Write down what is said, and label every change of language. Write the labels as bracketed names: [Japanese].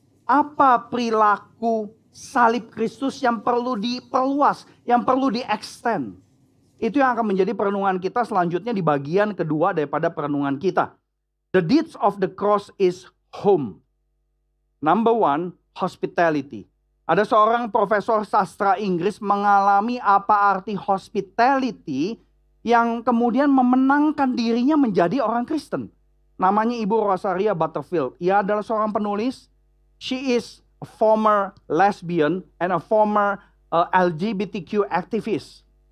[Indonesian] Apa perilaku salib Kristus yang perlu diperluas, yang perlu di-extend? Itu yang akan menjadi perenungan kita selanjutnya di bagian kedua daripada perenungan kita. [English] The deeds of the cross is home. Number one, hospitality. [Indonesian] Ada seorang profesor sastra Inggris mengalami apa arti hospitality yang kemudian memenangkan dirinya menjadi orang Kristen. Namanya Ibu Rosaria Butterfield. Ia adalah seorang penulis. [English] She is a former lesbian and a former LGBTQ activist.